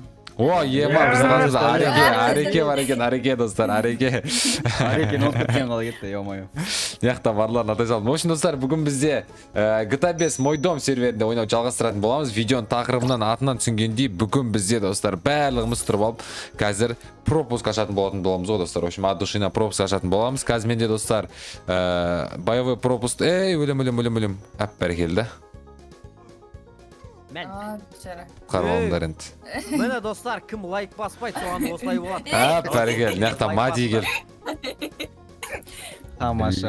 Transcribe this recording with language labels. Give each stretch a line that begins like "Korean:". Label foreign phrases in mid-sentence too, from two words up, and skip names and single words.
Kazakh: О, ема біздің қасымызда Ареке бар екен, Ареке достар, Ареке. Ареке ноут кеткен қалай кетті, ё-моё. Яқта барларын атай салдым.
Russian: В общем
Kazakh: достар, бүгін бізде GTA 5 Мой дом серверінде ойнау жалғастыратын боламыз. Видеоның тақырыбынан атынан түсінгендей, бүгін бізде достар барлығымыз тұрып алып қазір пропуск ашатын болатын боламыз ғой достар.
Russian: В общем, от души
Kazakh: на пропуск ашатын боламыз. Қазір менде достар
Russian: боевой пропуск.
Kazakh: Өлім. Бәрекелді. Мен. Қаралыңдар енді. Міне достар, кім лайк баспайды, соған осылай болады. Бәрекелді. Мияқта Мади кел. Тамаша.